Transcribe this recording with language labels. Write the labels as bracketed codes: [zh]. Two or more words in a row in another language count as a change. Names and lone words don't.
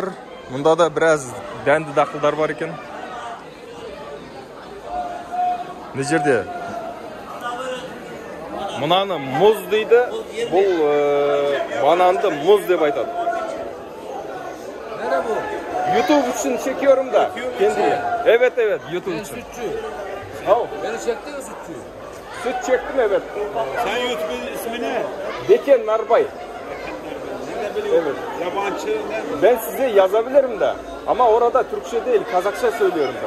[kk] Мұнда да біраз дәнді дақылдар бар екен. Не жерде? Мұнаны мұз дейді. Бұл бананды мұз деп айтады. [tr] YouTube үшін çekiyorum da. Evet, YouTube için. Beni çekti mi sütçü? Süt çektim, evet. Sen YouTube'un ismi ne? Beken Narbay. Evet. Yabancı ne? Ben size yazabilirim de. Ama orada Türkçe değil, Kazakça söylüyorum ben.